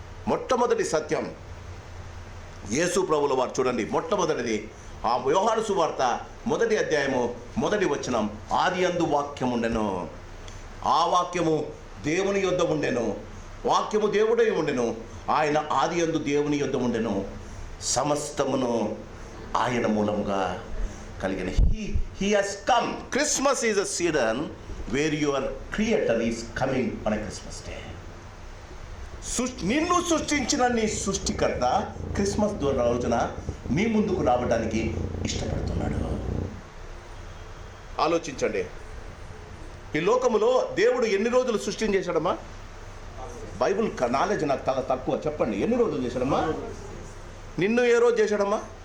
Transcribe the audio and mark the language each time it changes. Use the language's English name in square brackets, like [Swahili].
[Telugu] మొట్టమొదటి సత్యం యేసు ప్రభుల వారు చూడండి, మొట్టమొదటిది ఆ యోహాను సువార్త 1వ అధ్యాయము 1వ వచనం, ఆది యందు వాక్యం ఉండెను, ఆ వాక్యము దేవుని యొద్ద ఉండెను, వాక్యము దేవుడై ఉండెను, ఆయన ఆది యందు దేవుని యొద్ద ఉండెను, సమస్తమును ఆయన మూలముగా కలిగిన. [English] He has come. Christmas is a season where your creator is coming on a Christmas day. [Telugu] నిన్ను సృష్టించిన నీ సృష్టికర్త క్రిస్మస్ రోజున నీ ముందుకు రావడానికి ఇష్టపడుతున్నాడు. ఆలోచించండి, ఈ లోకములో దేవుడు ఎన్ని రోజులు సృష్టిని చేశాడమ్మా? బైబుల్ నాలెడ్జ్ నాకు చాలా తక్కువ, చెప్పండి, ఎన్ని రోజులు చేశాడమ్మా? నిన్ను ఏ రోజు చేశాడమ్మా?